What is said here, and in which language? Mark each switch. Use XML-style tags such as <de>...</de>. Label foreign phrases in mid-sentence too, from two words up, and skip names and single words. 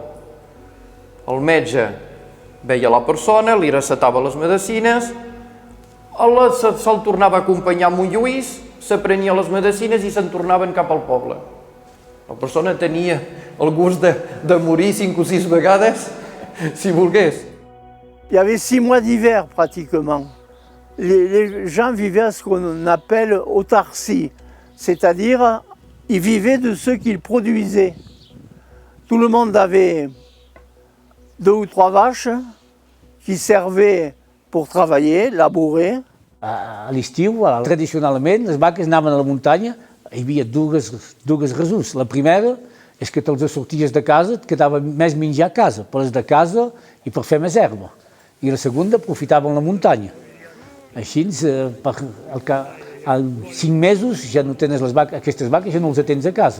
<ca>El metge veia la persona, li recetava les medicines, se'l tornava a acompanyar a Montlluís, s'aprenia les medicines i se'n tornaven cap al poble. La persona tenia el gust de morir 5 o 6 vegades, si volgués.</ca> <fr>Il y avait 6 mois d'hiver pratiquement. Les gens vivaient à ce qu'on appelle autarcie, c'est-à-dire ils vivaient de ce qu'ils produisaient. Tout le monde avait 2 ou 3 vaches qui servaient pour travailler, labourer.</fr> <ca>A l'estiu, tradicionalment, les vaques anaven a la muntanya, hi havia dues raons. La primera és que te'ls sorties de casa, et quedava més menjar a casa, per les de casa i per fer més herba. I la segona, aprofitaven la muntanya. Així, en 5 mesos ja no tens les vaques, aquestes vaques ja no les tens a casa.</ca>